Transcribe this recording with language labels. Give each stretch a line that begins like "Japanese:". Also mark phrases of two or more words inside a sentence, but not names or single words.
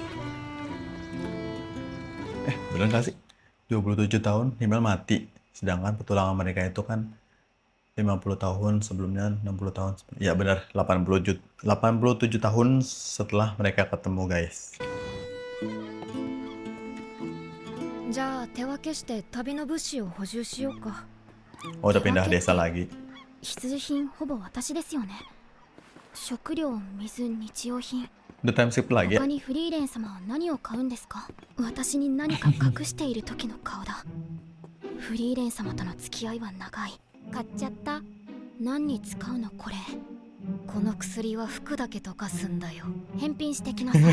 Indonesian: Bener gak sih? 27 tahun Himmel mati. Sedangkan petualangan mereka itu kan 50 tahun sebelumnya, 60 tahun sebelumnya. Ya benar, 87 tahun setelah mereka ketemu guys.
Japanese: じゃあ手分けして旅の物資を補充しようか。
Indonesian: Oh, udah pindah desa lagi.
Japanese: 必需品ほぼ私ですよね。食料、水、日用品。
Indonesian: Udah
English: time skip
Indonesian: lagi ya?
Japanese: 他にフリーレン様は何を買うんですか？私に何か隠している時の顔だ。フリーレン様との付き合いは長い。買っちゃった。何に使うのこれ。この薬は服だけ溶かすんだよ。返品してきなさい。